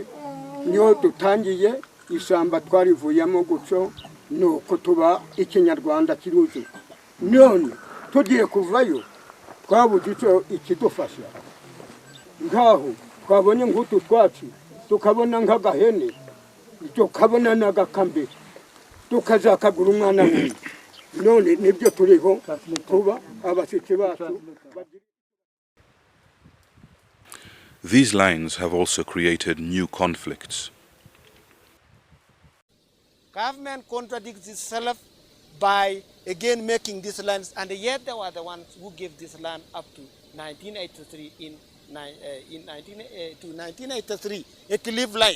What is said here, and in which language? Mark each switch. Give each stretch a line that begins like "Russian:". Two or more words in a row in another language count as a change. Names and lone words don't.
Rundi: niyo dutangiye isamba twarivuyemo guco nuko tuba ikinyarwanda kiruzi none tugiye kuvayo twabuze ico ikidufasha ngaho twabonye ngutu twaci tukabona nk'agahene tukabona n'agakambe tukazakagura umwana we none nibyo turiho tuba abashyitsi bacu.
English: These lines have also created new conflicts. Government contradicts itself by again making these lands, and yet they were the ones who gave this land up to 1983 to 1983, a cliff line.